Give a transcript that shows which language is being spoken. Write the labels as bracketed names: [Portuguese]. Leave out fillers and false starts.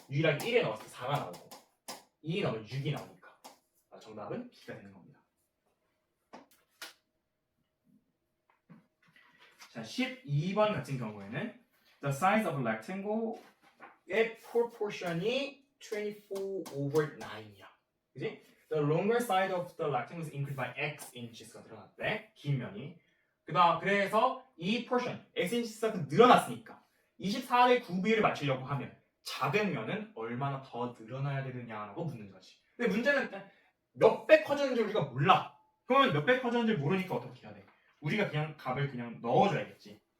[Korean] 유일하게 1에 넣었을 때 4가 나오고 2에 넣으면 6이 나오니까 정답은 B가 되는 겁니다. 자, 12번 같은 경우에는 [English] the size of a rectangle [Korean] 의 proportion이 24 over 9이야. 그지? [English] The longer side of the rectangle is increased by x inches가 [Korean] 늘어났대. 긴 면이. 그래서 이 portion x inches가 늘어났으니까 24의 구비를 맞추려고 하면 작은 면은 얼마나 더 늘어나야 되느냐라고 묻는 거지. 근데 문제는 몇 배 커졌는지 우리가 몰라. 그러면 몇 배 커졌는지 모르니까 어떻게 해야 돼? 우리가 그냥 값을 그냥 넣어줘야겠지.